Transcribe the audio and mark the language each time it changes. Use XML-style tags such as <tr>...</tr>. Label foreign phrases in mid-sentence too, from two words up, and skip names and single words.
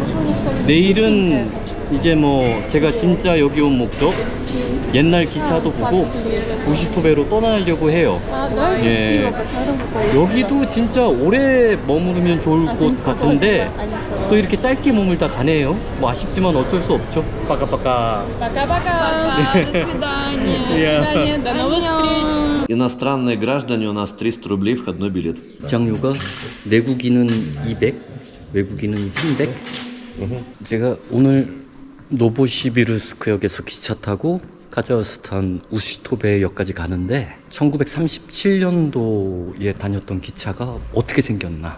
<ko>내일은 이제 뭐 제가 진짜 여기 온 목적, 옛날 기차도 보고 우시토베로 떠나려고 해요. 예, 여기도 진짜 오래 머무르면 좋을 곳 같은데 또 이렇게 짧게 머물다 가네요. 뭐 아쉽지만 어쩔 수 없죠. 빠까빠까.</ko> <ru>Пока. До свидания. До новых встреч. Иностранные граждане у нас 300 рублей входной билет.</ru> <ko>입장료가 내국인은 200, 외국인은 300. 제가 오늘 노보시비르스크역에서 기차 타고 카자흐스탄 우시토베역까지 가는데 1937년도에 다녔던 기차가 어떻게 생겼나.</ko>